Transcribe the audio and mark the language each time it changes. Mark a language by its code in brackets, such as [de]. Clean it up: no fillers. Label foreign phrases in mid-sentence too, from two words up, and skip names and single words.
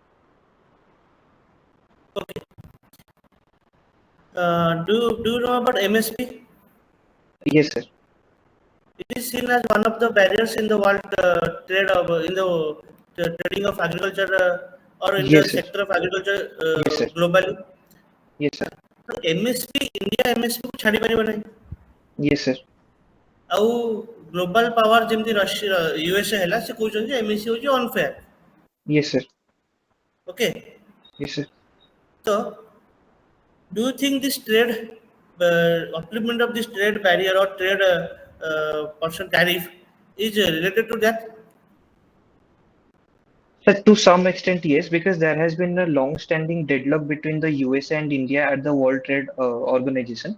[en] Okay. Do you know about MSP? Yes, sir. It is seen as one of the barriers in the world trade of in the trading of agriculture or in the Yes, sir. sector of agriculture Yes, sir. globally. Yes, sir. [or] ତ MSP ଇଣ୍ଡିଆ MSP କୁ ଛାଡ଼ି ପାରିବ ନାହିଁ [en] Yes, sir. [or] ଆଉ [en] global power [or] ଯେମିତି ରଷିଆ ୟୁଏସଏ ହେଲା ସେ କହୁଛନ୍ତି ଯେ ଏମଏସସି ହେଉଛି ଅନଫେୟାର [en] Yes, sir. ଓକେ Yes, sir. ତ do you think this trade upliftment of this trade barrier or trade percent tariff is related to that. But to some extent, yes, because there has been a long-standing deadlock between the USA and India at the World Trade Organization.